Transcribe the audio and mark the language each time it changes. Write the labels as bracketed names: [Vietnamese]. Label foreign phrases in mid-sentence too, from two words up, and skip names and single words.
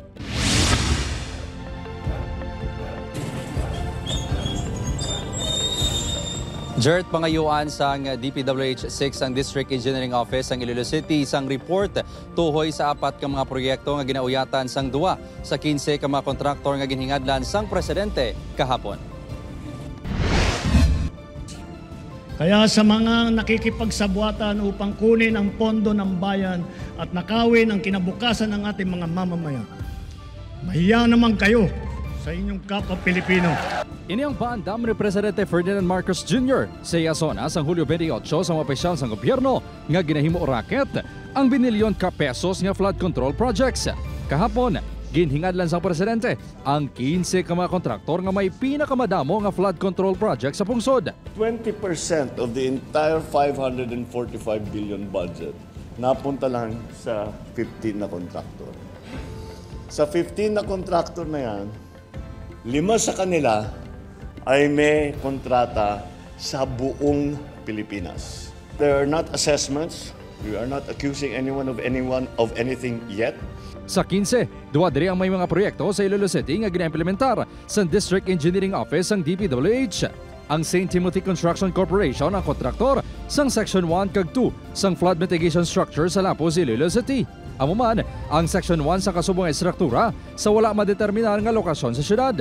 [Hiligaynon] Jert, pangayuan sang DPWH 6 ang District Engineering Office ang Iloilo City isang report tuhoy sa 4 ka mga proyekto nga ginauyatan sang 2 sa 15 ka mga kontraktor nga ginhingadlan sang presidente kahapon. [Filipino] Kaya sa mga nakikipagsabwatan upang kunin ang pondo ng bayan at nakawin ang kinabukasan ng ating mga mamamayan, mahiya naman kayo sa inyong kapwa Pilipino. [Hiligaynon] Ini ang paandam ni Presidente Ferdinand Marcos Jr. sa Iasona sa Hulyo 28 sa mga opisyal sa gobyerno nga ginahimo raket ang binilyon ka pesos nga [English] flood control projects. [Hiligaynon] Kahapon, ginhingadlan sa Presidente ang 15 ka mga kontraktor nga may pinakamadamo nga [English] flood control project [Hiligaynon] sa pungsod. [English] 20% of the entire 545 billion budget [Filipino] napunta lang sa 15 na kontraktor. Sa 15 na kontraktor na yan, 5 sa kanila ay may kontrata sa buong Pilipinas. [English] There are not assessments. We are not accusing anyone of anything yet. [Hiligaynon] Sa 15, duwa diri ang may mga proyekto sa Iloilo City nga gina-implementar sa District Engineering Office ang DPWH. Ang St. Timothy Construction Corporation ang kontraktor sang Section 1 kag 2 sang [English] flood mitigation structure [Hiligaynon] sa Lapuz, Iloilo City. Amo man ang Section 1 sa kasubong estruktura sa wala madeterminar nga lokasyon sa syudad.